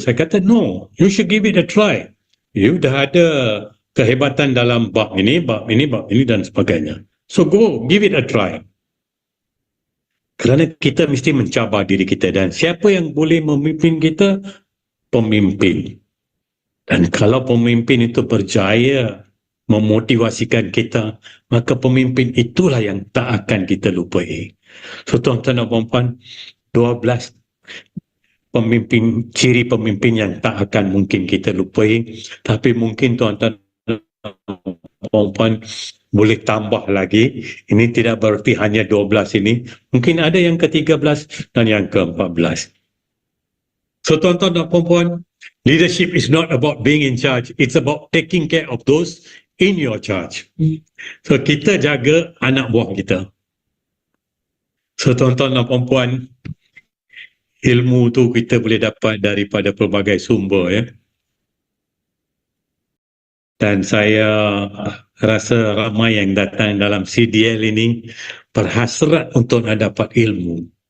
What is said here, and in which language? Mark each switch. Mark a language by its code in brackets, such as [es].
[ms] Saya kata, [en] no, you should give it a try. [ms] You dah ada kehebatan dalam bab ini dan sebagainya. [en] So go, give it a try. [ms] Kerana kita mesti mencabar diri kita, dan siapa yang boleh memimpin kita? Pemimpin. Dan kalau pemimpin itu berjaya memotivasikan kita, maka pemimpin itulah yang tak akan kita lupai. So tuan-tuan dan puan-puan, 12 pemimpin, ciri pemimpin yang tak akan mungkin kita lupai, tapi mungkin tuan-tuan dan puan-puan boleh tambah lagi. Ini tidak berarti hanya 12 ini, mungkin ada yang ke-13 dan yang ke-14. [en] So [ms] tuan-tuan dan puan-puan, [en] leadership is not about being in charge, it's about taking care of those in your charge. [ms] So kita jaga anak buah kita. So tuan-tuan dan puan-puan, ilmu tu kita boleh dapat daripada pelbagai sumber, ya. Dan saya rasa ramai yang datang dalam CDL ini berhasrat untuk nak dapat ilmu.